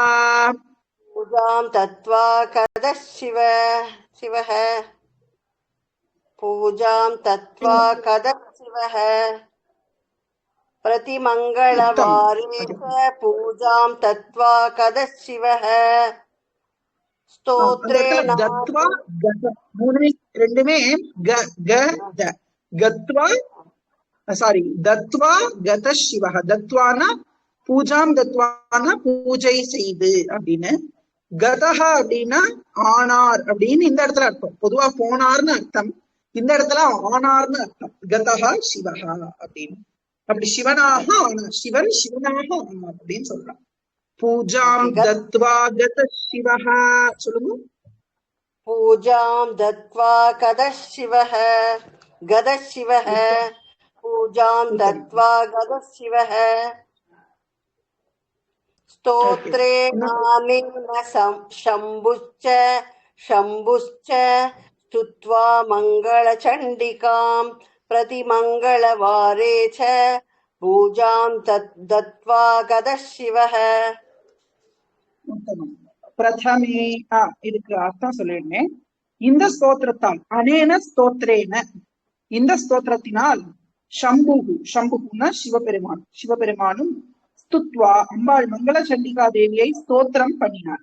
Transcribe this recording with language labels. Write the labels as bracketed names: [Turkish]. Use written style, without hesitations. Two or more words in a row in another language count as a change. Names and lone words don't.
[Sanskrit] प्रतिमङ्गलवारे च पूजां तत्त्वा कदः शिवः दत्त्वा ரெண்டுமே दत्त्वा गतः शिवः. दत्त्वाना पूजाम्, [Tamil] தத்வானா பூஜை செய்து அப்படின்னு, கதஹ அப்படின்னா ஆனார் அப்படின்னு இந்த இடத்துல அர்த்தம். பொதுவா போனார்னு அர்த்தம், இந்த இடத்துல ஆனார்னு அர்த்தம். [Sanskrit] गतः शिवः [Tamil] அப்படின்னு, அப்படி சிவனாக ஆனார், சிவன் சிவனாக ஆனார் அப்படின்னு சொல்றான். [Sanskrit] पूजां दत्त्वा गतः शिवः சொல்லுங்க. पूजां दत्त्वा गतः शिवः गतः शिवः पूजां दत्त्वा गतः शिवः स्तोत्रेणानेन शम्भुश्च स्तुत्वा मङ्गलचण्डिकाम् प्रतिमङ्गलवारे च पूजां दत्त्वा गतः शिवः. [Tamil] பிரதமே இதுக்கு அர்த்தம் சொல்லிடுறேன். இந்த ஸ்தோத்திரத்தால், [Sanskrit] अनेन स्तोत्रेण, [Tamil] இந்த ஸ்தோத்திரத்தினால், சம்புகுன்னா சிவபெருமானும் ஸ்துத்வா அம்பாள் மங்கள சண்டிகா தேவியை ஸ்தோத்திரம் பண்ணினார்.